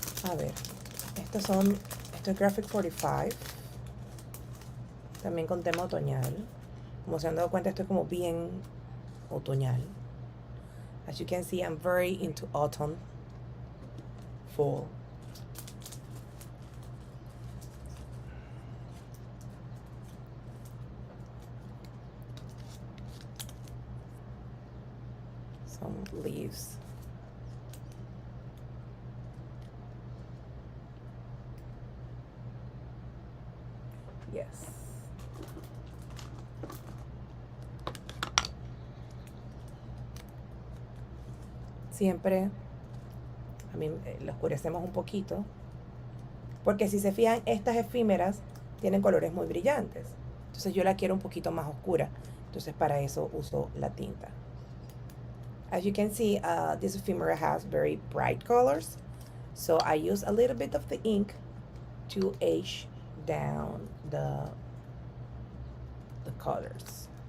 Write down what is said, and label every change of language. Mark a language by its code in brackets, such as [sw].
[es] A ver, esto es Graphic 45, también con tema otoñal. Como se han dado cuenta, esto es como bien otoñal. [en] As you can see, I'm very into autumn, fall. Some leaves. Yes. [es] Siempre a mí lo oscurecemos un poquito, porque si se fijan, estas efímeras tienen colores muy brillantes. Entonces yo la quiero un poquito más oscura. Entonces para eso uso la tinta. [en] As you can see, this ephemera has very bright colors. So I use a little bit of the ink to age down the colors.